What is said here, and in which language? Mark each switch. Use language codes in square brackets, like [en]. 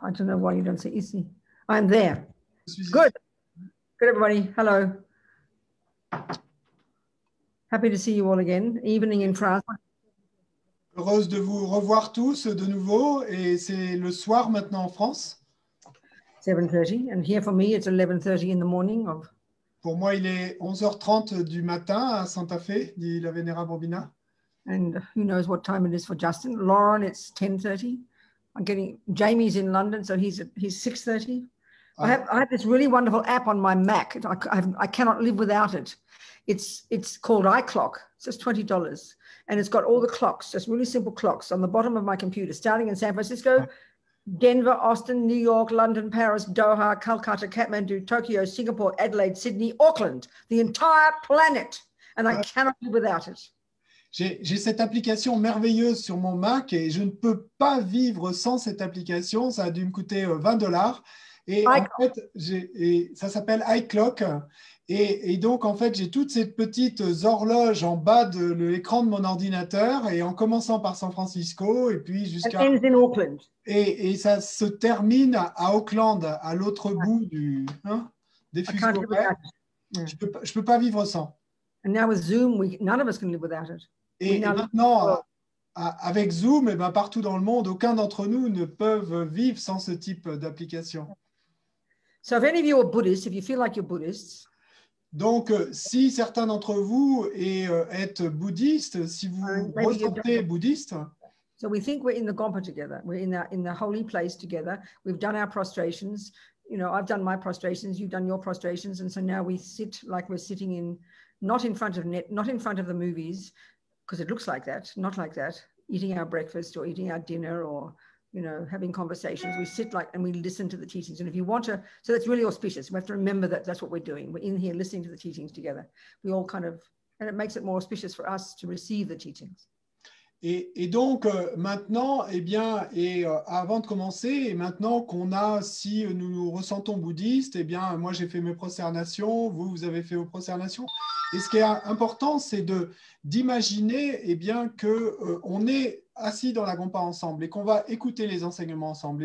[en] I don't know why you don't say ici. I'm there. [fr] Je suis [en] Good. [fr] ici. [en] Good, everybody. Hello. Happy to see you all again. Evening in France. [fr] Heureuse de vous revoir tous de nouveau. Et c'est le soir maintenant en France. [en] 7:30. And here for me, it's 11:30 in the morning. [fr] Pour moi, il est 11h30 du matin à Santa Fe, dit la Vénérable Robina. [en] And who knows what time it is for Justin. Lauren, it's 10:30. Jamie's in London, so he's 6:30. I have this really wonderful app on my Mac. I cannot live without it. It's called iClock. It's just $20. And it's got all the clocks, just really simple clocks on the bottom of my computer, starting in San Francisco, Denver, Austin, New York, London, Paris, Doha, Calcutta, Kathmandu, Tokyo, Singapore, Adelaide, Sydney, Auckland, the entire planet. And I cannot live without it. [fr] J'ai cette application merveilleuse sur mon Mac et je ne peux pas vivre sans cette application. Ça a dû me coûter $20. Et en fait, ça s'appelle iClock. Et donc, en fait, j'ai toutes ces petites horloges en bas de l'écran de mon ordinateur et en commençant par San Francisco et puis jusqu'à... Et ça se termine à Auckland, à l'autre bout des fuseaux horaires. Je peux pas vivre sans. [en] And now with Zoom, none of us can live without it. [fr] Et maintenant, avec Zoom, partout dans le monde, aucun d'entre nous ne peuvent vivre sans ce type d'application. [en] So if any of you are Buddhists, if you feel like you're Buddhists, [fr] donc, si certains d'entre vous êtes bouddhistes, si vous ressentez bouddhiste, [en] so we think we're in the Gompa together. We're in the holy place together. We've done our prostrations. You know, I've done my prostrations. You've done your prostrations, and so now we sit like we're sitting in, not in front of not in front of the movies, because it looks like that, not like that. Eating our breakfast or eating our dinner or having conversations. We sit and we listen to the teachings. And if you want to, so that's really auspicious. We have to remember that that's what we're doing. We're in here listening to the teachings together. We all and it makes it more auspicious for us to receive the teachings. [fr] Et donc, maintenant, avant de commencer, et maintenant qu'on a, si nous nous ressentons bouddhistes, moi j'ai fait mes prosternations, vous avez fait vos prosternations. Et ce qui est important, c'est d'imaginer qu'on est assis dans la Gompa ensemble et qu'on va écouter les enseignements ensemble.